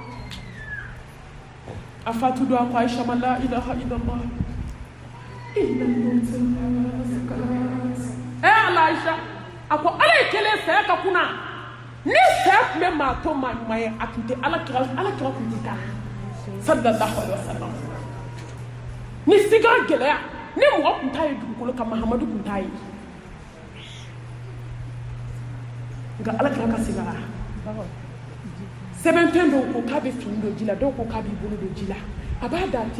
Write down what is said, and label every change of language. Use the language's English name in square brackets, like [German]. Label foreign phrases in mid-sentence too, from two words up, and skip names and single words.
[Bambara] a fatu don a ko Aisha ma [Arabic] لا إله إلا الله [Bambara] ala Aisha a ko ala ye kelen saya ka kunna ni saya tun bɛ maa tɔ maa ɲuman ye a tun tɛ ala kira tun tɛ taa [Arabic] صلى الله عليه وسلم [Bambara] ni siga gɛlɛya ni mɔgɔ tun t'a ye dugukolo kan Mahamadu tun t'a ye nka ala kira ka sigara sɛbɛnfɛn dɔw ko k'a bɛ fini don ji la dɔw ko k'a b'i bolo don ji la a b'a da ten